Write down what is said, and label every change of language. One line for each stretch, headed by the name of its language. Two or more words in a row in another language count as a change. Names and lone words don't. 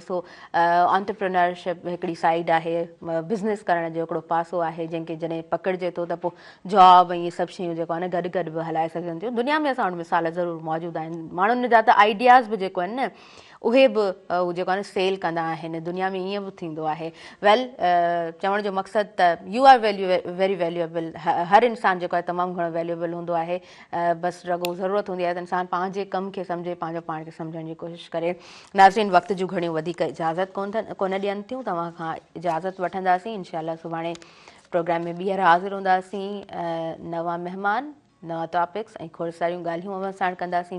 Sindhi: सो एंटरप्रेन्योरशिप हिकिड़ी साइड आहे, बिज़नेस करण जो हिकिड़ो पासो आहे जंहिंखे जॾहिं पकड़िजे थो त पोइ जॉब ऐं इहे सभु शयूं जेको आहे न गॾु गॾु बि हलाए सघनि थियूं। दुनिया में असां वटि मिसाल ज़रूरु मौजूदु आहिनि, माण्हुनि जा त आइडियाज़ बि जेको आहिनि न उहे बि उहो जेको आहे न सेल कंदा आहिनि, दुनिया में ईअं बि थींदो आहे। वेल चवण जो मक़सदु त
English: you are very valuable,
Sindhi: हर इंसानु जेको आहे तमामु घणो वैल्यूएबल हूंदो आहे। बसि रुॻो ज़रूरत हूंदी आहे त इंसानु पंहिंजे कम खे सम्झे, पंहिंजो पाण खे सम्झण जी कोशिशि करे। नाज़रीन, वक़्त जूं घणियूं वधीक इजाज़त कोन ॾियनि थियूं, तव्हां खां इजाज़त वठंदासीं। इनशाला सुभाणे प्रोग्राम में ॿीहर हाज़िर हूंदासीं, नवां महिमान, नवां टॉपिक्स ऐं खोड़ सारियूं ॻाल्हियूं असां साण कंदासीं।